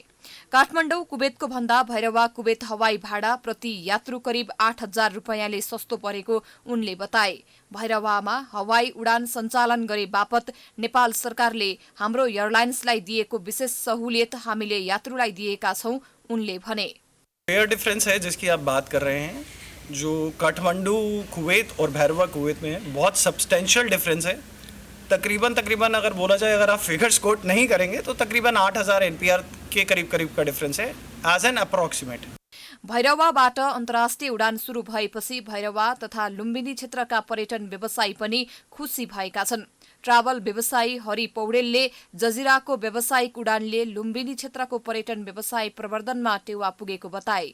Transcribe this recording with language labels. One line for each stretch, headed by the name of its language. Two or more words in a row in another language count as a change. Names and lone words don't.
Nepali: काठमाडौँ कुवेतको भन्दा भैरवा कुवेत हवाई भाडा प्रति यात्रु करिब 8,000 रुपैयाँले सस्तो परेको उनले बताए। भैरवामा हवाई उडान सञ्चालन गरे बापत नेपाल सरकारले हाम्रो एयरलाइन्सलाई दिएको विशेष सहुलियत हामीले यात्रुलाई दिएका छौं, उनले भने।
English: fare difference
Hindi: है जिसकी आप बात कर रहे हैं, जो काठमांडू कुवैत और भैरवा कुवैत में बहुत
English: substantial difference
Hindi: है। तकरीबन अगर बोला जाए, अगर आप
English: figures quote
Hindi: नहीं करेंगे तो तकरीबन 8,000 एनपीआर के करीब का डिफरेंस है
English: as an approximate.
Nepali: भैरवाबाट अन्तर्राष्ट्रिय उडान सुरु भएपछि भैरवा तथा लुम्बिनी क्षेत्रका पर्यटन व्यवसायी पनि खुसी भएका छन्। ट्राभल व्यवसायी हरि पौडेलले जजिराको व्यावसायिक उडानले लुम्बिनी क्षेत्रको पर्यटन व्यवसाय प्रवर्धनमा टेवा पुगेको बताए।